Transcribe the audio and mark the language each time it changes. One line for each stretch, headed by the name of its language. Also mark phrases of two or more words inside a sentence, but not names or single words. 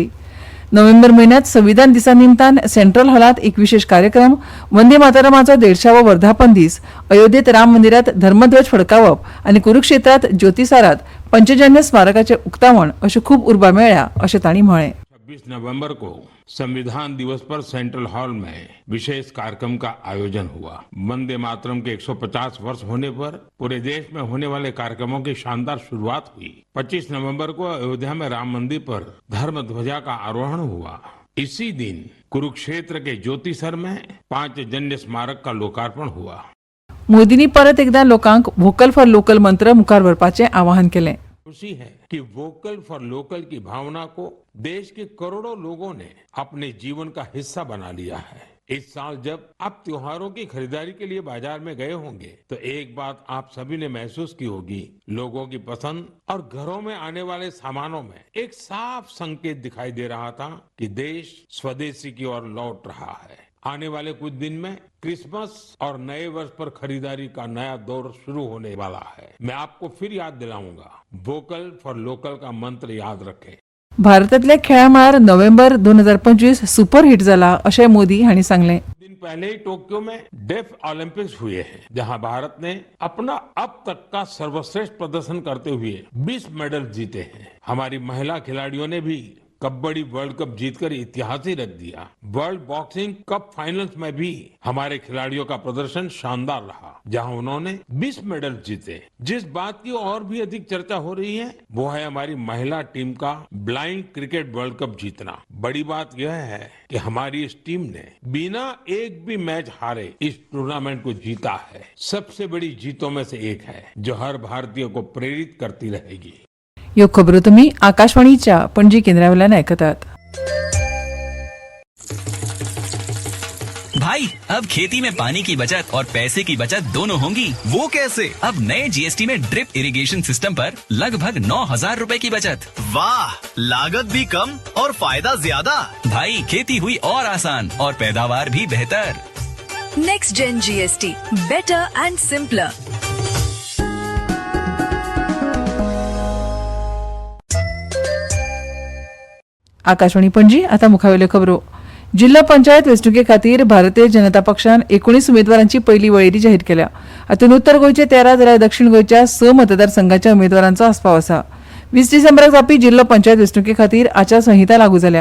Konkani: नोव्हेंबर म्हयन्यांत संविधान दिसा निमतान सेंट्रल हॉलांत एक विशेष कार्यक्रम, वंदे मातरमाचो 150वो वर्धापन दीस, अयोध्येत राम मंदिरात धर्मध्वज फडकावप आनी कुरुक्षेत्रात ज्योतिसारात पंचजन्य स्मारकाचें उक्तावण अश्यो खूब उर्बा मेळ्ळ्या अशें तांणी म्हळें.
Hindi: 26 नवंबर को संविधान दिवस पर सेंट्रल हॉल में विशेष कार्यक्रम का आयोजन हुआ. वंदे मातरम के 150 वर्ष होने पर पूरे देश में होने वाले कार्यक्रमों की शानदार शुरुआत हुई. 25 नवंबर को अयोध्या में राम मंदिर पर धर्म ध्वजा का आरोहण हुआ. इसी दिन कुरुक्षेत्र के ज्योतिसर में पांचजन्य स्मारक का लोकार्पण हुआ.
Konkani: मोदींनी परत एकदा लोकांक
English: vocal for local
Konkani: मंत्र मुखार व्हरपाचें आवाहन केलें.
Hindi: खुशी है कि
English: vocal for local
Hindi: की भावना को देश के करोड़ों लोगों ने अपने जीवन का हिस्सा बना लिया है. इस साल जब आप त्योहारों की खरीदारी के लिए बाजार में गए होंगे तो एक बात आप सभी ने महसूस की होगी. लोगों की पसंद और घरों में आने वाले सामानों में एक साफ संकेत दिखाई दे रहा था कि देश स्वदेशी की ओर लौट रहा है. आने वाले कुछ दिन में क्रिसमस और नए वर्ष पर खरीदारी का नया दौर शुरू होने वाला है. मैं आपको फिर याद दिलाऊंगा,
English: vocal for local
Hindi: का मंत्र याद रखें.
Konkani: भारतांतल्या खेळां मळार नोव्हेंबर 2025 सुपर हिट जाला अशें मोदी हांणी सांगलें.
Hindi: दिन पहले ही टोक्यो में डेफ ओलंपिक्स हुए हैं, जहां भारत ने अपना अब तक का सर्वश्रेष्ठ प्रदर्शन करते हुए 20 मेडल जीते हैं. हमारी महिला खिलाड़ियों ने भी कबड्डी वर्ल्ड कप जीतकर इतिहास ही रख दिया. वर्ल्ड बॉक्सिंग कप फाइनल्स में भी हमारे खिलाड़ियों का प्रदर्शन शानदार रहा, जहां उन्होंने 20 मेडल जीते. जिस बात की और भी अधिक चर्चा हो रही है वो है हमारी महिला टीम का ब्लाइंड क्रिकेट वर्ल्ड कप जीतना. बड़ी बात यह है कि हमारी इस टीम ने बिना एक भी मैच हारे इस टूर्नामेंट को जीता है. सबसे बड़ी जीतों में से एक है जो हर भारतीय को प्रेरित करती रहेगी.
Konkani: ह्यो खबरो तुमी आकाशवाणीच्या पणजी केंद्रावेल्यान आयकतात.
Hindi: भाई अब खेती में पानी की बचत और पैसे की बचत दोनों होंगी. वो कैसे? अब नए जीएसटी में
English: drip irrigation system
Hindi: पर लगभग 9,000 रुपए की बचत. वाह, लागत भी कम और फायदा ज्यादा. भाई खेती हुई और आसान और पैदावार भी बेहतर.
English: Next Gen GST, better and simpler.
Konkani: आकाशवाणी पणजी आता मुखावेल्यो खबरो. जिल्हा पंचायत वेंचणुके खातीर भारतीय जनता पक्षान 19 उमेदवारांची पहिली वळेरी जाहीर केल्या. हातूंत उत्तर गोंयचे 13 जाल्यार दक्षिण गोंयच्या 6 मतदारसंघाच्या उमेदवारांचो आस्पाव आसा. 20 डिसेंबराक जावपी जिल्हा पंचायत वेंचणुके खातीर आचारसंहिता लागू जाल्या.